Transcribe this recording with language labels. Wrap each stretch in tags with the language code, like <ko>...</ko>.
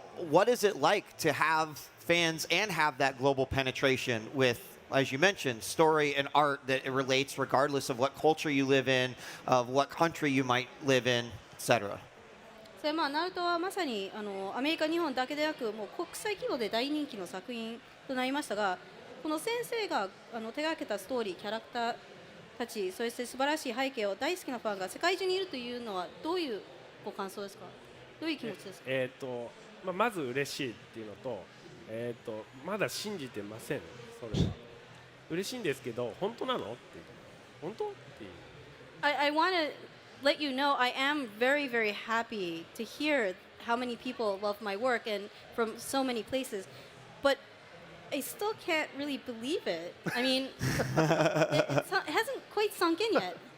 <en>What is it like to have fans and have that global penetration with, as you mentioned, story and art that it relates regardless of what culture you live in, of what country you might live in, etc.?</en> <ja>それナルトはまさにアメリカ、日本だけでなくもう国際規模で大人気の作品となりましたが、この先生が手がけたストーリー、キャラクターたち、そして素晴らしい背景を大好きなファンが世界中にいるというのはどういうご感想ですか？どういう気持ちですか？まず嬉しいっていうのと、まだ信じてません。それは嬉しいんですけど、本当なのっていう、本当っていう。</ja> <en>I want to let you know I am very, very happy to hear how many people love my work and from so many places, but I still can't really believe it. I mean, it hasn't quite sunk in yet.</en>